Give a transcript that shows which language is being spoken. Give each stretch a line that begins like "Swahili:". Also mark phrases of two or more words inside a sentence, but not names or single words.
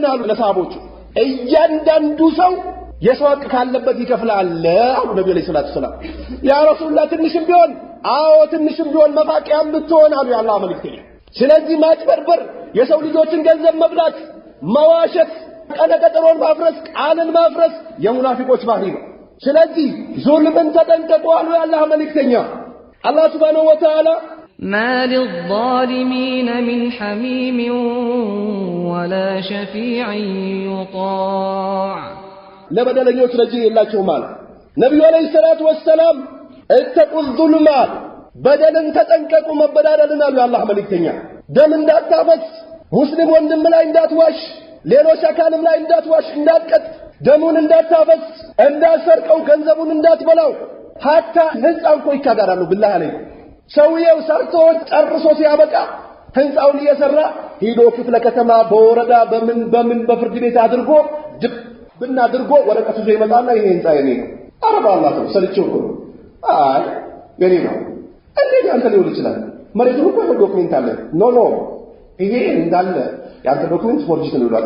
Amharic: አሉ ለሰሃቦቹ እያንዳንዱ ሰው የሰዋቅ ካለበት ይከፍላል አሉ ነብዩ
Arabic: عليه الصلاة والسلام يا رسول الله
Amharic: ትንሽም ቢሆን አዎ ትንሽም ቢሆን መፋቂያም ብትሆን አሉ የአላህ መልእክተኛ ስለዚህ ማጭበርበር የሰው ልጆችን ገንዘብ መብላት መዋሸት ቀነቀጠሮን ማፍረስ ቃልን ማፍረስ የሙናፊቆች ባህሪ ነው ስለዚህ ዙልምን ተጠንቀቁ አሉ የአላህ መልእክተኛ አላህ
Arabic: سبحانه وتعالى ما للظالمين من حميم ولا شفيع يطاع
Amharic: ለበደለኞች ረጂ የላቸው ማለት ነብዩ
Arabic: عليه الصلاة والسلام اتقوا الظلم
Amharic: በደልን ተጠንቀቁ መበዳደልን አሉ የአላህ መልእክተኛ ደም እንዳታፈስ ሙስሊም ወንድም ላይ እንዳትዋሽ ሌሎች አካልም ላይ እንዳትዋሽ እንዳትቀጥ ደሙን እንዳታፈስ እንዳሰርቀው ገንዘቡን እንዳትበላው hatta ህንጻው እኮ ይካዳራሉ
Arabic: بالله عليه
Amharic: ሰውየው ሰርቶ ጨርሶ ሲያበቃ ህንጻውን እየሰራ ሄዶ ክፍለ ከተማ በወረዳ በምን በፍርድ ቤት አድርጎ ድብና አድርጎ ወረቀቱ ይዞ ይመጣና ይሄ ህንጻ የኔ ነው አረባ አላህ ነው ሰልቼው እኮ አይ የኔ ነው እንዴት አንተ ሊሆን ይችላል መሬቱ እኮ ዶክመንት አለ ኖ ይሄ እንዳለ ያንተ ዶክመንት ፎርጅት ነው ይላል እዛ